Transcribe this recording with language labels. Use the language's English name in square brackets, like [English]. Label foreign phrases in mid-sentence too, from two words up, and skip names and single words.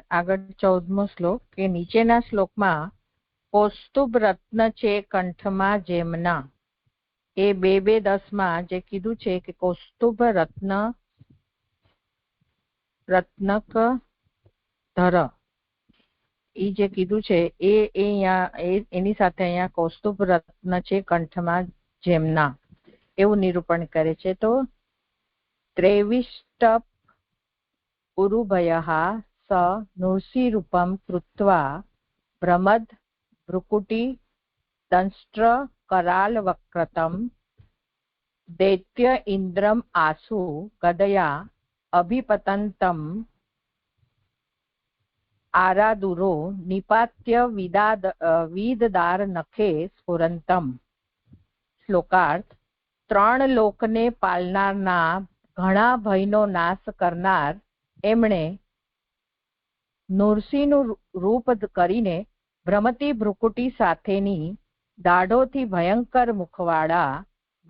[Gujarati] આગળ 14મો શ્લોક કે નીચેના શ્લોકમાં કૌસ્તુભ રત્ન છે કંઠમાં જેમના, એ 2:10 જે કીધું છે કે કૌસ્તુભ રત્નક ધર, એ જે કીધું છે એ એની સાથે અહીંયા કૌસ્તુભ રત્ન છે કંઠમાં જેમના એવું નિરૂપણ કરે છે. [Sanskrit] તો 23 ઉરુભયઃ સ નૃસિંહરૂપં કૃત્વા ભ્રમદ ભ્રુકુટી દંષ્ટ્ર करालवक्रतं दैत्य इन्द्रम आसु गदया अभिपतन्तं आरादुरो निपात्य विददार नखे स्फुरन्तं. [Gujarati] શ્લોકાર્થ. 3 લોકને પાલનારના ઘણા ભયનો નાશ કરનાર એમણે નૃસિંહનું રૂપ કરીને ભ્રમતી ભ્રુકુટી સાથેની દાઢોથી ભયંકર મુખવાળા